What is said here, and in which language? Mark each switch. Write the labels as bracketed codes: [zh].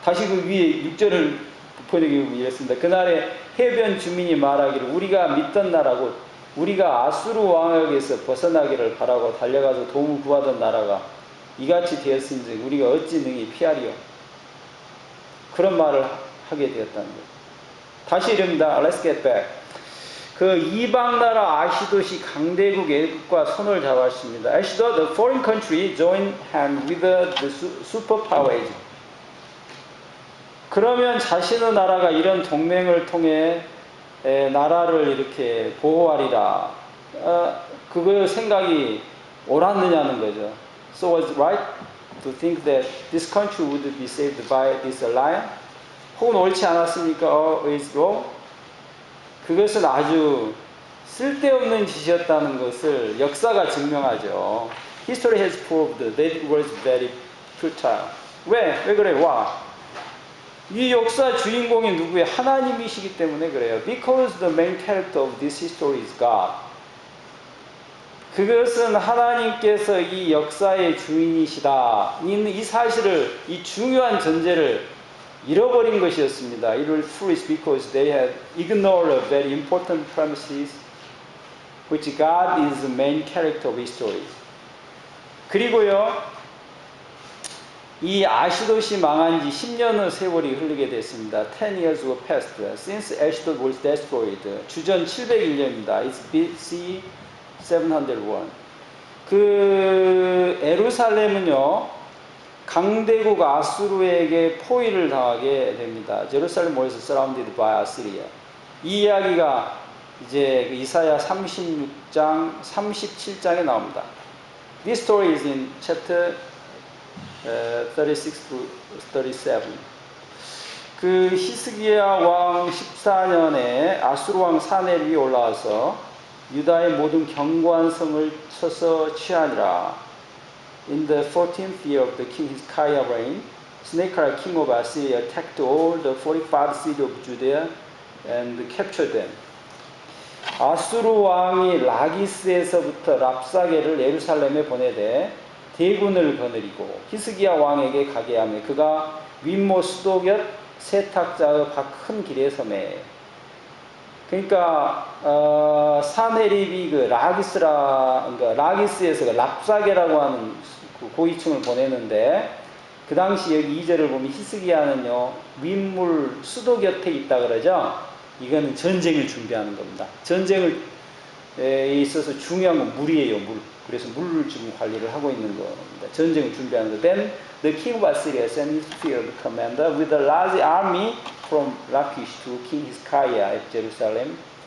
[ko] 다시 그 위에 6절을 번역해 이랬습니다. 그날에 해변 주민이 말하기를 우리가 믿던 나라고 우리가 아수르 왕에게서 벗어나기를 바라고 달려가서 도움을 구하던 나라가 이같이 되었은지 우리가 어찌 능히 피하리요. 그런 말을 하게 되었다는 거예요. 다시 이릅니다. [en] Let's get back. [ko] 그 이방 나라 아시돗이 강대국 애국과 손을 잡았습니다. [en] 아시돗, the foreign country, joined hand with the superpowers. [ko] 그러면 자신의 나라가 이런 동맹을 통해 나라를 이렇게 보호하리라. 그거 생각이 옳았느냐는 거죠. [en] So was it right to think that this country would be saved by this alliance? [ko] 혹은 옳지 않았습니까? [en] Is wrong? [ko] 그것은 아주 쓸데없는 짓이었다는 것을 역사가 증명하죠. [en] History has proved that it was very futile. [ko] 왜 그래? 이 역사 주인공이 누구예요? 하나님이시기 때문에 그래요. [en] Because the main character of this history is God. [ko] 그것은 하나님께서 이 역사의 주인이시다. 이 사실을, 이 중요한 전제를 잃어버린 것이었습니다. [en] It was foolish because they had ignored a very important premises, which God is the main character of history. [ko] 그리고요, 이 아시돗이 망한 지 10년의 세월이 흐르게 됐습니다. [en] 10 years were passed since Ashdod was destroyed. [ko] 주전 701년입니다. [en] It's BC 701. [ko] 그 에루살렘은요, 강대국 아수르에게 포위를 당하게 됩니다. [en] Jerusalem was surrounded by Assyria. [ko] 이 이야기가 이제 이사야 36장, 37장에 나옵니다. [en] This story is in chapter 36 to 37. [ko] 그 히스기야 왕 14년에 아수르 왕 사네립이 올라와서 유다의 모든 견고한 성을 쳐서 취하니라. [en] In the 14th year of the king Hezekiah reign, Sennacherib king of Assyria attacked all the fortified cities of Judea and captured them. [ko] 아수르 왕이 라기스에서부터 랍사게를 예루살렘에 보내되 대군을 거느리고 히스기야 왕에게 가게 하며 그가 윗모 수도 곁 세탁자의 큰 길에 서매. 그러니까 사네립이 그 라기스에서 랍사게라고 하는 그 고위층을 보내는데 그 당시 여기 2절을 보면 히스기야는요 윗물 수도 곁에 있다 그러죠. 이거는 전쟁을 준비하는 겁니다. 전쟁에 있어서 중요한 건 물이에요. 물. 그래서 물을 지금 관리를 하고 있는 겁니다. 전쟁을 준비하는 거. [en] Then the king of Assyria sent his field commander with a large army from Lachish to King Hezekiah at Jerusalem.